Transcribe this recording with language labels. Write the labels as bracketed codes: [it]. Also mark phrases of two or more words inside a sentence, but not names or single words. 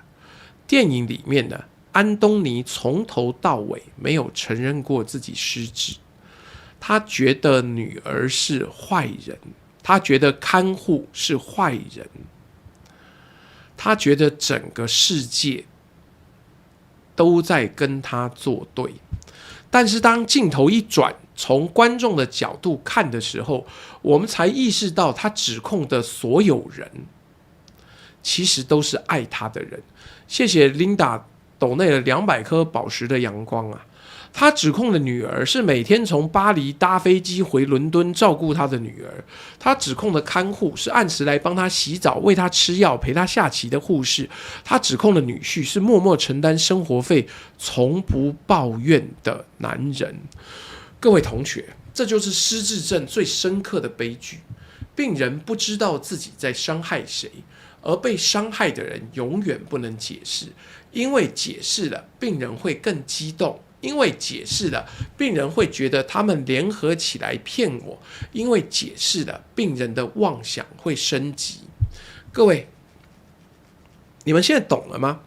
[zh] 電影裡面呢，安東尼從頭到尾沒有承認過自己失智，他覺得女兒是壞人，他覺得看護是壞人，他覺得整個世界都在跟他作對。但是當鏡頭一轉，從觀眾的角度看的時候，我們才意識到他指控的所有人其實都是愛他的人。謝謝 Linda 抖內了200顆寶石的陽光啊！他指控的女兒是每天從巴黎搭飛機回倫敦照顧他的女兒，他指控的看護是按時來幫他洗澡、餵他吃藥、陪他下棋的護士，他指控的女婿是默默承擔生活費、從不抱怨的男人。各位同學，這就是失智症最深刻的悲劇。病人不知道自己在傷害誰，而被傷害的人永遠不能解釋，因為解釋了，病人會更激動。因為解釋了，病人會覺得他們聯合起來騙我；因為解釋了，病人的妄想會升級。各位，你們現在懂了嗎？